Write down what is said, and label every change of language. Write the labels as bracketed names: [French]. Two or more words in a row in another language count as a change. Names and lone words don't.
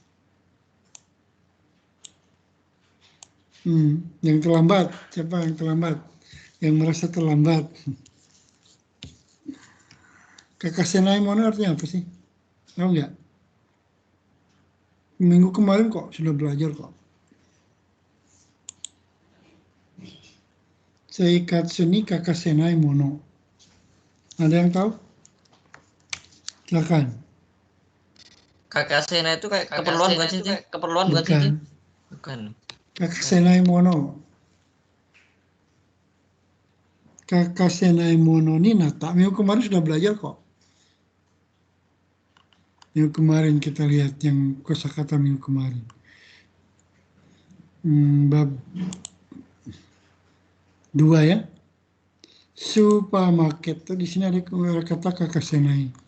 [Indonesian] Yang terlambat. Siapa yang terlambat? Yang merasa terlambat. [Japanese] 欠かせないもの [Indonesian] artinya apa sih? Tahu nggak? Minggu kemarin kok sudah belajar kok. [Japanese] 生活に欠かせないもの. [Indonesian] Ada yang tahu? Silakan. Kakasenai itu kayak keperluan bukan sih? Keperluan bukan sih? Bukan. [Japanese] 欠かせないもの。欠かせないもの に なた. [Indonesian] Minggu kemarin sudah belajar kok. Minggu kemarin kita lihat yang kosakata minggu kemarin. Bab 2 ya. Supermarket tuh di sini ada kata kakasenai.